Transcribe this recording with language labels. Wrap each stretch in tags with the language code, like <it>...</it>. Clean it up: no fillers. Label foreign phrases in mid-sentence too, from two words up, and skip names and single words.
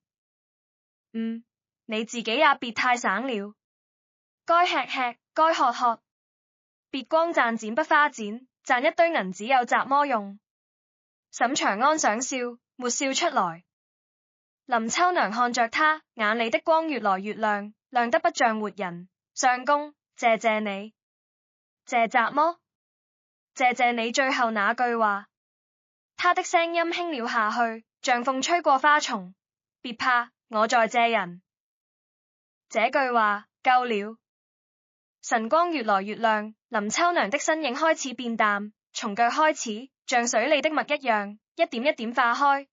<zh>你自己也別太省了，該吃吃，該喝喝，別光賺錢不花錢，賺一堆銀子有什麼用？沈長安想笑，沒笑出來。林秋娘看着他，眼裡的光越來越亮，亮得不像活人。相公，謝謝你。謝什麼？謝謝你最後那句話。他的聲音輕了下去，像風吹過花叢。別怕，我在謝人。這句話夠了。晨光越來越亮，林秋娘的身影開始變淡，從腳開始，像水裡的墨一樣，一點一點化開。</zh>